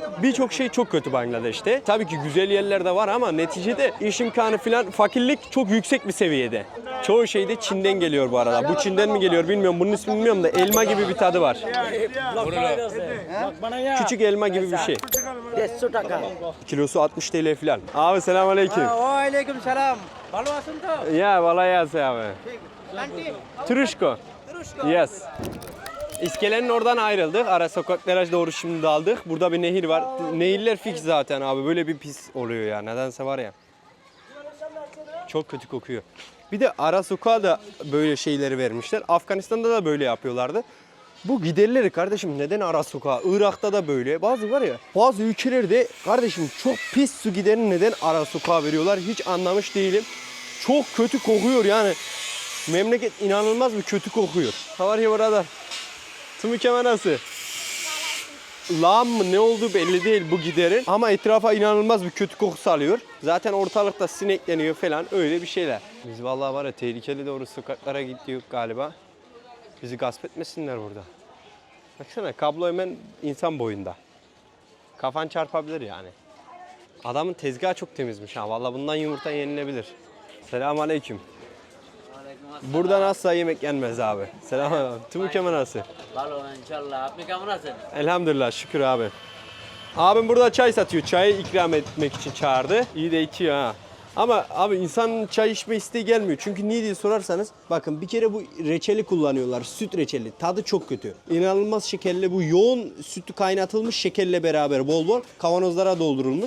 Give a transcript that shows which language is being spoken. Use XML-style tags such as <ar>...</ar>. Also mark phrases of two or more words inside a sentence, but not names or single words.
<tr>Birçok şey çok kötü Bangladeş'te. Tabii ki güzel yerler de var ama neticede iş imkanı falan, fakirlik çok yüksek bir seviyede. Çoğu şey de Çin'den geliyor bu arada. Bu Çin'den mi geliyor bilmiyorum. Bunun ismini bilmiyorum da elma gibi bir tadı var. Küçük elma gibi bir şey.</tr> <bn>150 টাকা।</bn> <tr>Kilosu 60 TL falan. Abi selamünaleyküm.</tr> <bn>ওয়ালাইকুম সালাম। ভালো আছেন তো?</bn> <tr>Ya vallahi yazı abi. Turuşko.</tr> <en>Yes.</en> <tr>İskelenin oradan ayrıldık. Ara sokaklara doğru şimdi daldık. Burada bir nehir var. Nehirler fix zaten abi. Böyle bir pis oluyor ya. Nedense var ya. Çok kötü kokuyor. Bir de ara sokağa da böyle şeyleri vermişler. Afganistan'da da böyle yapıyorlardı. Bu giderleri kardeşim neden ara sokağa? Irak'ta da böyle. Bazı ülkelerde kardeşim çok pis su giderini neden ara sokağa veriyorlar? Hiç anlamış değilim. Çok kötü kokuyor yani. Memleket inanılmaz bir kötü kokuyor.</tr> <en>How are you brother?</en> <tr>Tümükeme nasıl? Lağım mı ne olduğu belli değil bu giderin. Ama etrafa inanılmaz bir kötü koku salıyor. Zaten ortalıkta sinekleniyor falan öyle bir şeyler. Biz vallahi var ya tehlikeli doğru sokaklara gidiyoruz galiba. Bizi gasp etmesinler burada. Baksana kablo hemen insan boyunda. Kafan çarpabilir yani. Adamın tezgahı çok temizmiş ha. Vallahi bundan yumurta yenilebilir. Selamünaleyküm. Burada nasıl yemek yenmez abi. Selam. Tümükeme nasıl?</tr> <bn>ভালো ইনশাআল্লাহ। আপনি কেমন আছেন?</bn> <tr>Elhamdülillah şükür abi. Abim burada çay satıyor. Çayı ikram etmek için çağırdı. İyi de içiyor ha. Ama abi insanın çay içme isteği gelmiyor. Çünkü niye diye sorarsanız bakın bir kere bu reçeli kullanıyorlar. Süt reçeli. Tadı çok kötü. İnanılmaz şekerli bu yoğun sütü kaynatılmış şekerle beraber bol bol kavanozlara doldurulmuş.</tr>